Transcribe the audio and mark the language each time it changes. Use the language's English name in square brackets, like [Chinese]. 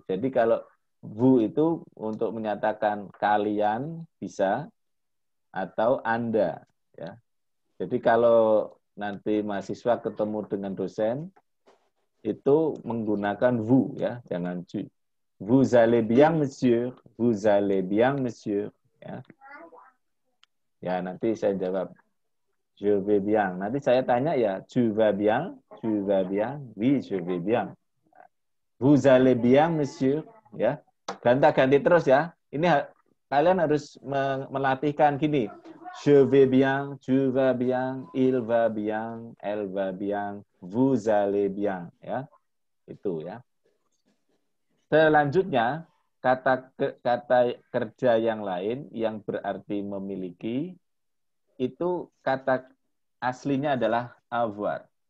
[Indonesian] Jadi kalau vous itu untuk menyatakan kalian bisa atau Anda ya. Jadi kalau nanti mahasiswa ketemu dengan dosen itu menggunakan vous ya, jangan tu. [French] Vous allez bien monsieur, vous allez bien monsieur ya. [Indonesian] Ya, nanti saya jawab [French] je vais bien. [Indonesian] Nanti saya tanya ya, [French] tu vas bien? Tu vas bien? Oui, je vais bien. Vous allez bien, monsieur? [Indonesian] Ya, ganti terus ya. Ini kalian harus melatihkan gini. [French] Je vais bien, tu vas bien, il va bien, elle va bien, vous allez bien. [Indonesian] Ya, itu ya. Selanjutnya, kata kerja yang lain yang berarti memiliki, itu kata aslinya adalah avoir.